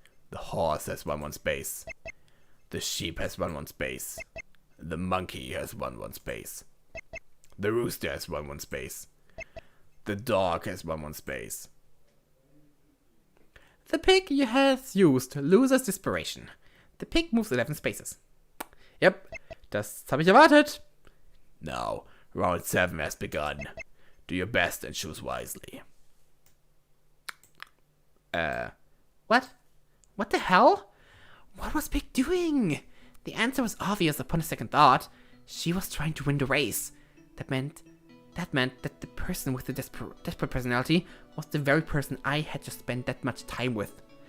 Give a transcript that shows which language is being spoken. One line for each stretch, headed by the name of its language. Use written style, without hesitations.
English: The horse has run one space. The sheep has run one space. The monkey has run one space. The rooster has run one space. The dog has run one space. The pig has used Loser's Desperation. The pig moves 11 spaces.
German: Yep, das habe ich erwartet.
English: Now, round 7 has begun. Do your best and choose wisely. What? What the hell? What was Pig doing? The answer was obvious upon a second thought. She was trying to win the race. That meant that the person with the desperate personality was the very person I had just spent that much time with.